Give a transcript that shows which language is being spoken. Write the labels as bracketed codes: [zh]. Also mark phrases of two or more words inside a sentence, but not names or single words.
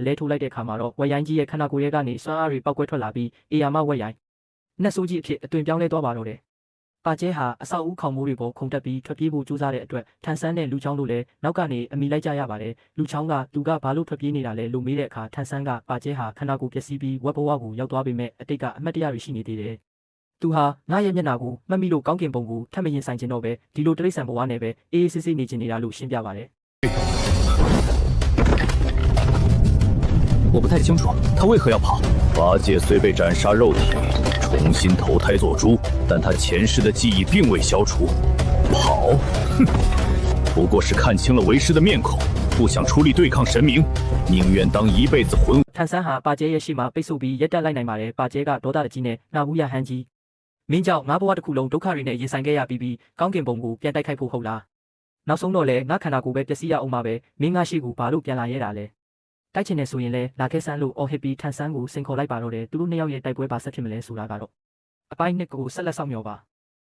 [my] လဲထိုးလိုက်တဲ့အခါမှာတော့ဝက်ရိုင်းကြီးရဲ့ခန္ဓာကိုယ်ရဲ့ကနေစွမ်းအားတွေပောက်ကွဲထွက်လာပြီးအေယာမဝက်ရိုင်းနတ်ဆိုးကြီးအဖြစ်အသွင်ပြောင်းလဲသွားပါတော့တယ်ပါကျဲဟာအဆောက်အဦခေါင်မိုးတွေပေါ်ခုန်တက်ပြီးထွက်ပြေးဖို့ကြိုးစားတဲ့အတွက်ထန်ဆန်းနဲ့လူချောင်းတို့လည်းနောက်ကနေအမိလိုက်ကြရပါတယ်လူချောင်းကသူကဘာလို့ထွက်ပြေးနေတာလဲလို့မေးတဲ့အခါထန်ဆန်းကပါကျဲဟာခန္ဓာကိုယ်ပျက်စီးပြီးဝက်ဘဝကိုရောက်သွားပေမဲ့အတိတ်ကအမတ်တရားတွေရှိနေသေးတယ်သူဟာငါရဲ့မျက်နှာကိုမှတ်မိလို့ကောင်းကင်ဘုံကိုထပ်မရင်ဆိုင်ခြင်းတော့ပဲဒီလိုတိရစ္ဆာန်ဘဝနဲ့ပဲအေးအေးဆေးဆေးနေခြင်းနေတာလို့ရှင်းပြပါတယ် [zh] 我不太清楚他为何要跑。八戒虽被斩杀肉体，重新投胎做猪，但他前世的记忆并未消除。跑，哼，不过是看清了为师的面孔，不想出力对抗神明，宁愿当一辈子混。 [my] ထန်ဆန်းဟာပါကျဲရဲ့ရှေ့မှာပိတ်ဆို့ပြီးရက်တက်လိုက်နိုင်ပါတယ်ပါကျဲကဒေါသတကြီးနဲ့နှာဘူးရဟန်းကြီးမင်းကြောင့်ငါဘဝတစ်ခုလုံးဒုက္ခတွေနဲ့ရင်ဆိုင်ခဲ့ရပြီးကောင်းကင်ဘုံကိုပြန်တိုက်ခိုက်ဖို့ဟုတ်လားနောက်ဆုံးတော့လေငါခန္ဓာကိုယ်ပဲပျက်စီးရအောင်ပါပဲမင်းငါရှိကိုဘာလို့ပြန်လာရဲတာလဲတိုက်ချင်နေဆိုရင်လည်းလာခဲ့ဆန်းလို့အော်ဟစ်ပြီးထန်ဆန်းကိုစင်ခေါ်လိုက်ပါတော့တယ်သူတို့နှစ်ယောက်ရဲ့တိုက်ပွဲပါဆက်ဖြစ်မလဲဆိုတာကတော့အပိုင်းနှစ်ကိုဆက်လက်ဆောင်မျှော်ပါ